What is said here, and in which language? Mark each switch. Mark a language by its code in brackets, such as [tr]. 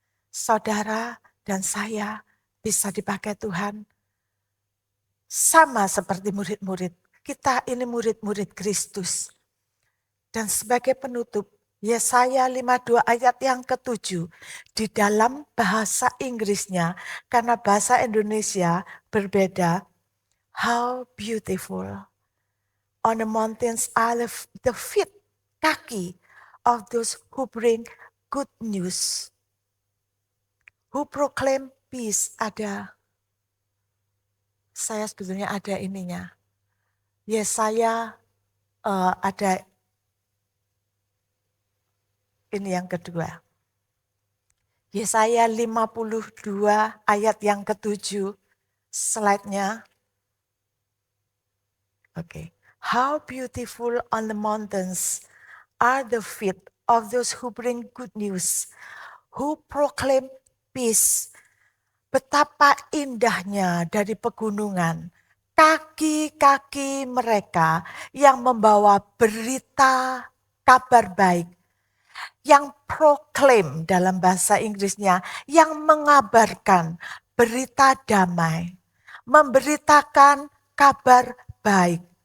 [id] Saudara dan saya bisa dipakai Tuhan sama seperti murid-murid. Kita ini murid-murid Kristus. Dan sebagai penutup, Yesaya 52 ayat yang ke-7 di dalam bahasa Inggrisnya, karena bahasa Indonesia berbeda. [en] How beautiful on the mountains are the feet, [id] kaki [en] of those who bring good news, who proclaim peace. [id] Saya sebetulnya ada ininya. Yesaya ada ini yang kedua. Yesaya 52 ayat yang ke-7, slide-nya. [en] Okay. How beautiful on the mountains are the feet of those who bring good news, who proclaim peace. [id] Betapa indahnya dari pegunungan kaki-kaki mereka yang membawa berita kabar baik, yang proclaim dalam bahasa Inggrisnya, yang mengabarkan berita damai, memberitakan kabar baik.